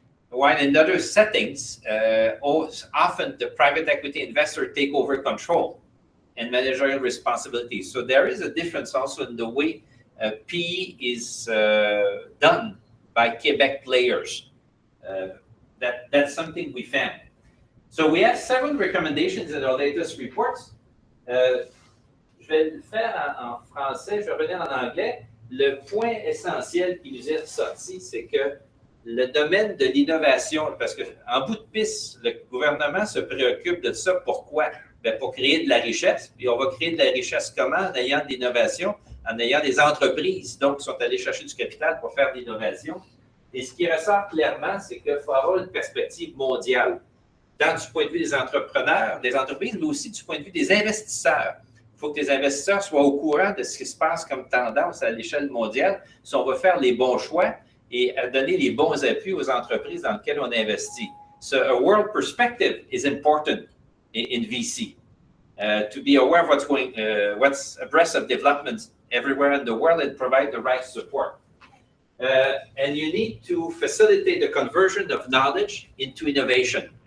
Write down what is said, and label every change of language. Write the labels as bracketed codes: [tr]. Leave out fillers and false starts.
[en] While in other settings, often the private equity investor take over control and managerial responsibility. So there is a difference also in the way PE is done by Quebec players. That's something we found. So we have several recommendations in our latest reports. [fr] Je vais le faire en français, je vais revenir en anglais. Le point essentiel qui nous est ressorti, c'est que le domaine de l'innovation, parce qu'en bout de piste, le gouvernement se préoccupe de ça. Pourquoi? Bien, pour créer de la richesse. Puis on va créer de la richesse comment? En ayant de l'innovation, en ayant des entreprises, donc, qui sont allées chercher du capital pour faire de l'innovation. Et ce qui ressort clairement, c'est qu'il faut avoir une perspective mondiale, tant du point de vue des entrepreneurs, des entreprises, mais aussi du point de vue des investisseurs. Il faut que les investisseurs soient au courant de ce qui se passe comme tendance à l'échelle mondiale, si on va faire les bons choix et donner les bons appuis aux entreprises dans lesquelles on investit. [en] So a world perspective is important in VC. To be aware of what's abreast of developments everywhere in the world and provide the right support. And you need to facilitate the conversion of knowledge into innovation.